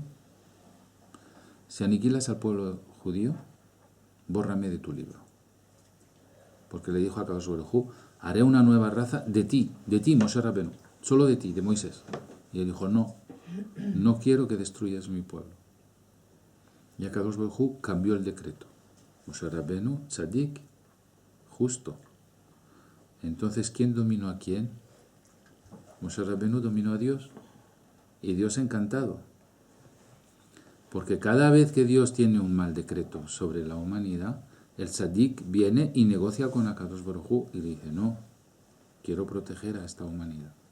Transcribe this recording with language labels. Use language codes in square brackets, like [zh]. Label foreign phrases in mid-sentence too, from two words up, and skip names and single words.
[es] Si aniquilas al pueblo judío, bórrame de tu libro. Porque le dijo a [he] הקדוש ברוך הוא, [es] haré una nueva raza de ti, Moshe Rabenu, solo de ti, de Moisés. Y él dijo, no quiero que destruyas mi pueblo. Y [he] הקדוש ברוך הוא [es] cambió el decreto. Moshe Rabenu, tzadik, justo. Entonces, ¿quién dominó a quién? Moshe Rabenu dominó a Dios. Y Dios encantado. Porque cada vez que Dios tiene un mal decreto sobre la humanidad, el tzadik viene y negocia con [he] הקדוש ברוך הוא [es] y le dice, no, quiero proteger a esta humanidad.